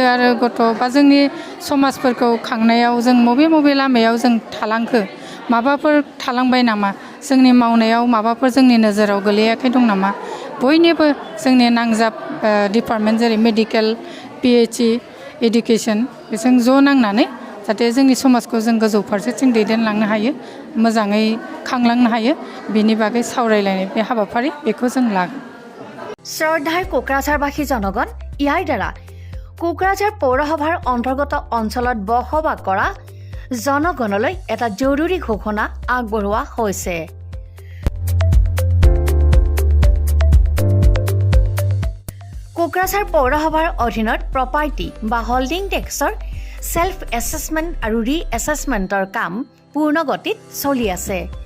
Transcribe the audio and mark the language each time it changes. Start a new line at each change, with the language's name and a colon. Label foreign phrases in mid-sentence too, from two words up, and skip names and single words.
Bodo: आरो गथ' बा जोंनि समाजफोरखौ खांनायाव जों बबे लामायाव जों थालांखो माबाफोर थालांबाय नामा जोंनि मावनायाव माबाफोर जोंनि नोजोराव गोलैयाखै दं नामा बयनिबो जोंनि नांजाब डिपार्टमेन्ट जेरै
English: medical PHE education
Bodo: बेजों ज' नांनानै जाहाथे जोंनि समाजखौ जों गोजौ फारसेथिं दैदेनलांनो हायो मोजाङै खांलांनो हायो बेनि बागै सावरायलायनाय बे हाबाफारि बेखौ जों लागोन
Assamese: শ্ৰদ্ধাৰ কোকৰাঝাৰবাসী জনগণ ইয়াৰ দ্বাৰা কোকৰাঝাৰ পৌৰসভাৰ অন্তৰ্গত অঞ্চলত বসবাস কৰা জনগণলৈ এটা জৰুৰী ঘোষণা আগবঢ়োৱা হৈছে কোকৰাঝাৰ পৌৰসভাৰ অধীনত প্ৰপাৰ্টি বা হোল্ডিং টেক্সৰ
English: self assessment
Assamese: আৰু ৰি এছেছমেণ্টৰ কাম পূৰ্ণ গতিত চলি আছে